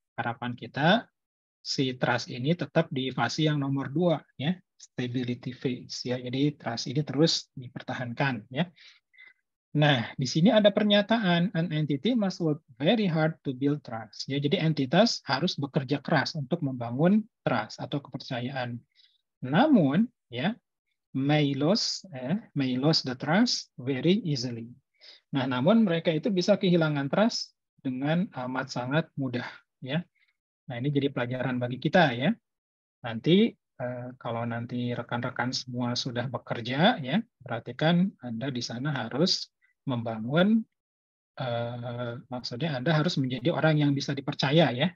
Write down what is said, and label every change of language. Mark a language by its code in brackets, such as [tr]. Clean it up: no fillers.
[id] Harapan kita si trust ini tetap di fase yang nomor 2 ya, stability phase ya. Jadi trust ini terus dipertahankan ya. Nah, di sini ada pernyataan [en] an entity must work very hard to build trust. [id] Ya, jadi entitas harus bekerja keras untuk membangun trust atau kepercayaan. Namun ya, [en] may lose the trust very easily. [id] Nah, namun mereka itu bisa kehilangan trust dengan amat sangat mudah ya. Nah, ini jadi pelajaran bagi kita ya. Nanti kalau nanti rekan-rekan semua sudah bekerja ya, berarti kan Anda di sana harus membangun maksudnya Anda harus menjadi orang yang bisa dipercaya ya.